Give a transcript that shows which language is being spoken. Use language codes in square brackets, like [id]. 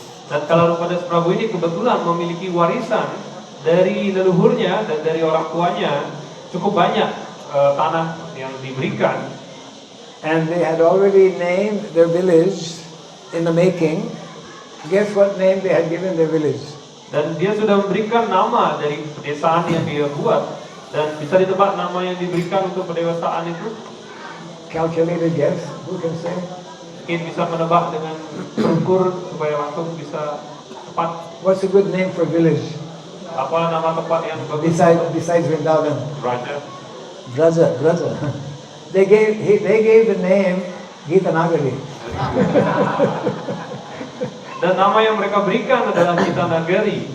[id] Dan Kalarupa Das Prabu ini kebetulan memiliki warisan dari leluhurnya dan dari orang tuanya cukup banyak tanah yang diberikan. [en] And they had already named their village in the making. Guess what name they had given their village? [id] Dan dia sudah memberikan nama dari pedesaan yang dia buat. Dan bisa ditebak nama yang diberikan untuk pedesaan itu? [en] Calculated guess, who can say? [id] Mungkin bisa menebak dengan terukur supaya langsung bisa tepat. [en] What's a good name for village? [id] Apa nama tempat yang bagus? [en] Besides Vrindavan? Raja. Braja. They gave the name Gitanagari. [id] Dan nama yang mereka berikan adalah Gitanagari.